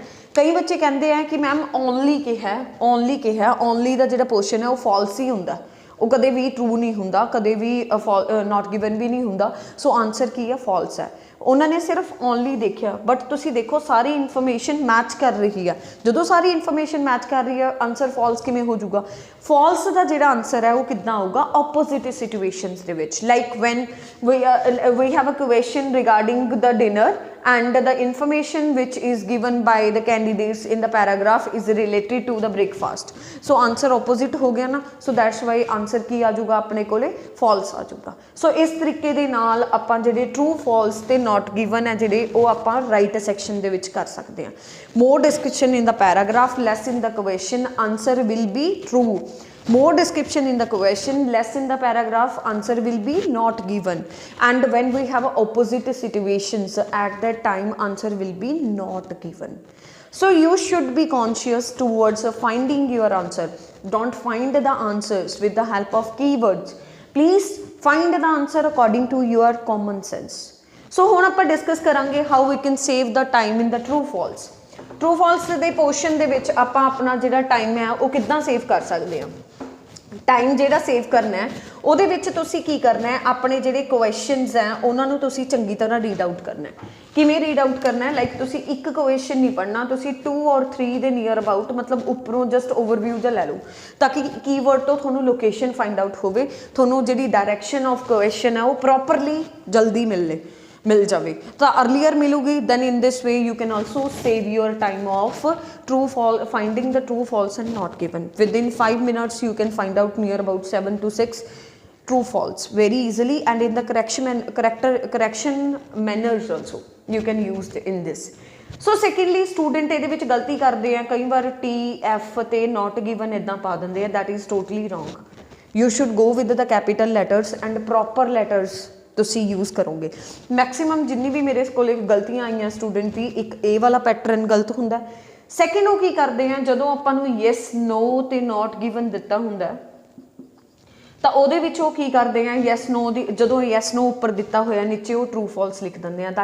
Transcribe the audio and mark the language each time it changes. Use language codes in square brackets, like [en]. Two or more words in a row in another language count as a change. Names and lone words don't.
[pa] ਕਈ ਬੱਚੇ ਕਹਿੰਦੇ ਆ ਕਿ ਮੈਮ ਓਨਲੀ ਕਿਹਾ, ਓਨਲੀ ਦਾ ਜਿਹੜਾ ਪੋਰਸ਼ਨ ਹੈ ਉਹ ਫਾਲਸ ਹੀ ਹੁੰਦਾ, ਉਹ ਕਦੇ ਵੀ ਟਰੂ ਨਹੀਂ ਹੁੰਦਾ, ਕਦੇ ਵੀ [en] not given [pa] ਵੀ ਨਹੀਂ ਹੁੰਦਾ। ਸੋ ਆਨਸਰ ਕੀ ਹੈ? ਫਾਲਸ ਹੈ। ਉਹਨਾਂ ਨੇ ਸਿਰਫ ਓਨਲੀ ਦੇਖਿਆ, ਬਟ ਤੁਸੀਂ ਦੇਖੋ ਸਾਰੀ ਇਨਫੋਰਮੇਸ਼ਨ ਮੈਚ ਕਰ ਰਹੀ ਆ। ਜਦੋਂ ਸਾਰੀ ਇਨਫੋਰਮੇਸ਼ਨ ਮੈਚ ਕਰ ਰਹੀ ਹੈ, ਆਨਸਰ ਫਾਲਸ ਕਿਵੇਂ ਹੋ ਜਾਊਗਾ? ਫਾਲਸ ਦਾ ਜਿਹੜਾ ਆਨਸਰ ਹੈ ਉਹ ਕਿੱਦਾਂ ਆਊਗਾ? [en] opposite situations [pa] ਦੇ ਵਿੱਚ, [en] like when we have a question regarding the dinner and the information which is given by the candidates in the paragraph is related to the breakfast. So answer opposite [pa] ਹੋ ਗਿਆ ਨਾ। [en] So that's why answer [pa] ਕੀ ਆ ਜਾਊਗਾ ਆਪਣੇ ਕੋਲੇ? false ਆ ਜਾਊਗਾ। So ਇਸ ਤਰੀਕੇ ਦੇ ਨਾਲ ਆਪਾਂ ਜਿਹੜੇ [en] true false [pa] ਤੇ [en] not given [pa] ਹੈ ਜਿਹੜੇ ਉਹ ਆਪਾਂ [en] right section [pa] ਦੇ ਵਿੱਚ ਕਰ ਸਕਦੇ ਹਾਂ। [en] more description in the paragraph, less in the question, answer will be true. More description in the question, less in the paragraph, answer will be not given. And when we have opposite situations, at that time answer will be not given. So you should be conscious towards finding your answer. Don't find the answers with the help of keywords. Please find the answer according to your common sense. So [pa] ਹੁਣ ਆਪਾਂ discuss ਕਰਾਂਗੇ [en] how we can save the time in the true false. True false [pa] ਦੇ portion ਦੇ ਵਿੱਚ ਆਪਾਂ ਆਪਣਾ ਜਿਹੜਾ time ਹੈ ਉਹ ਕਿੱਦਾਂ save ਕਰ ਸਕਦੇ ਹਾਂ? टाइम ਜਿਹੜਾ ਸੇਵ ਕਰਨਾ ਹੈ ਉਹਦੇ ਵਿੱਚ ਤੁਸੀਂ ਕੀ ਕਰਨਾ ਹੈ? ਆਪਣੇ ਜਿਹੜੇ ਕੁਐਸਚਨਸ ਹੈ ਉਹਨਾਂ ਨੂੰ ਤੁਸੀਂ ਚੰਗੀ ਤਰ੍ਹਾਂ [en] read out [pa] ਕਰਨਾ ਹੈ। ਕਿਵੇਂ [en] read out [pa] ਕਰਨਾ ਹੈ? ਲਾਈਕ ਤੁਸੀਂ ਇੱਕ ਕੁਐਸਚਨ ਨਹੀਂ ਪੜ੍ਹਨਾ, ਤੁਸੀਂ 2 ਔਰ 3 ਦੇ [en] near about, [pa] ਮਤਲਬ ਉੱਪਰੋਂ [en] just overview [pa] ਜਿਹਾ ਲੈ ਲਓ ਤਾਂ ਕਿ ਕੀਵਰਡ ਤੋਂ ਤੁਹਾਨੂੰ [en] location find out [pa] ਹੋਵੇ, ਤੁਹਾਨੂੰ ਜਿਹੜੀ [en] direction of question [pa] ਹੈ ਉਹ ਪ੍ਰੋਪਰਲੀ ਜਲਦੀ ਮਿਲ ਜਾਵੇ। ਤਾਂ ਅਰਲੀਅਰ ਮਿਲੂਗੀ, [en] then in this way you can also save your time of finding the true false and not given. Within 5 minutes you can find out near about 7 to 6 true false very easily, and in the correction manners also you can use in this. [pa] So secondly, student ਇਹਦੇ ਵਿੱਚ ਗਲਤੀ ਕਰਦੇ ਆ, ਕਈ ਵਾਰ TF ਤੇ [en] not given [pa] ਇਦਾਂ ਪਾ ਦਿੰਦੇ ਆ, [en] that is totally wrong. You should go with the capital letters and proper letters [pa] ਤੁਸੀਂ ਯੂਜ਼ ਕਰੋਗੇ। ਮੈਕਸੀਮਮ ਜਿੰਨੀ ਵੀ ਮੇਰੇ ਕੋਲ ਗਲਤੀਆਂ ਆਈਆਂ ਸਟੂਡੈਂਟ ਦੀ, ਇੱਕ ਇਹ ਵਾਲਾ ਪੈਟਰਨ ਗਲਤ ਹੁੰਦਾ। ਸੈਕਿੰਡ ਉਹ ਕੀ ਕਰਦੇ ਆ, ਜਦੋਂ ਆਪਾਂ ਨੂੰ [en] yes no [pa] ਤੇ [en] not given [pa] ਦਿੱਤਾ ਹੁੰਦਾ ਤਾਂ ਉਹਦੇ ਵਿੱਚ ਉਹ ਕੀ ਕਰਦੇ ਆ, [en] yes no [pa] ਦੀ ਜਦੋਂ [en] yes no [pa] ਉੱਪਰ ਦਿੱਤਾ ਹੋਇਆ ਨੀਚੇ ਉਹ [en] true false [pa] ਲਿਖ ਦਿੰਦੇ ਆ।